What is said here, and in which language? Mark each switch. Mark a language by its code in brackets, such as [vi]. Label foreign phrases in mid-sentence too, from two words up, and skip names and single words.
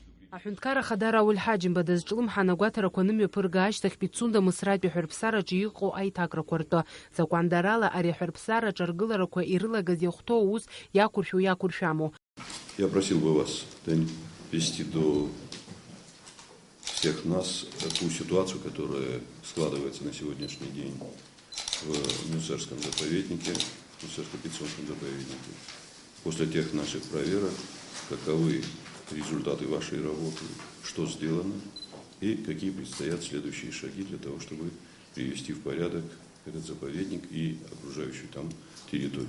[ab] Аҳәынҭқарра Ахадара Рауль Ҳаџьымба дазҿлымҳа анагәаҭарақәа нымҩаԥырга ашьҭахь Пицунда Мысратәи аҳәырԥсараҿы иҟоу аиҭакрақәа ртәы закәандарала ари аҳәырԥсараҿы аргыларақәа ирылагаз иахәҭоу аус иақәыршәаму. [ru] Я просил бы вас довести до всех нас ту ситуацию, которая складывается на сегодняшний день в Мюсерском заповеднике, Мюсерско-Пицунском заповеднике. После тех наших проверок, каковы результаты вашей работы, что сделано и какие предстоят следующие шаги для того, чтобы привести в порядок этот заповедник и окружающую там территорию.